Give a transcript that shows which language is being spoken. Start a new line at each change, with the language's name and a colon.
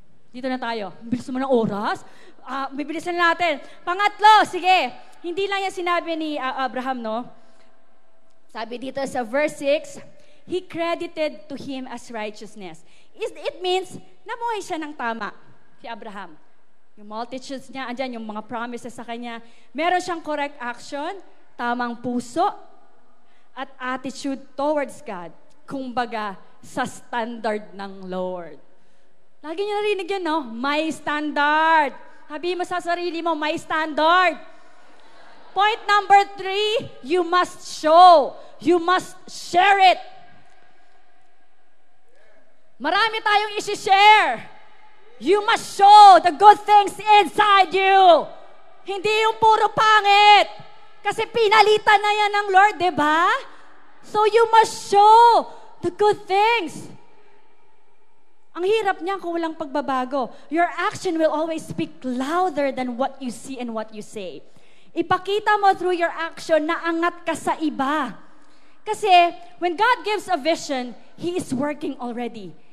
Filipino: Dito na tayo. Bilis mo ng oras. Bibilisan natin. Pangatlo, sige. Hindi lang yan sinabi ni Abraham, no? Sabi dito sa
English: verse 6, he credited to him as righteousness. It means,
Filipino: namuhay siya ng tama, si Abraham. Yung multitudes niya, andyan yung mga promises sa kanya. Meron siyang
English: correct action,
Filipino: tamang puso, at
English: attitude towards God.
Filipino: Kumbaga, sa standard ng Lord. Lagi niyo narinig yan, no? May standard. Sabi mo sa sarili mo, may standard.
English: Point number 3, you must show. You must share it.
Filipino: Marami tayong isi-share.
English: You must show the good things inside you.
Filipino: Hindi yung puro pangit. Kasi pinalitan na yan ng Lord, di ba?
English: So you must show the good things.
Filipino: Ang hirap niya kung walang pagbabago.
English: Your action will always speak louder than what you see and what you say.
Filipino: Ipakita mo
English: through your action
Filipino: na angat ka sa iba.
English: Kasi when God gives a vision, He is working already.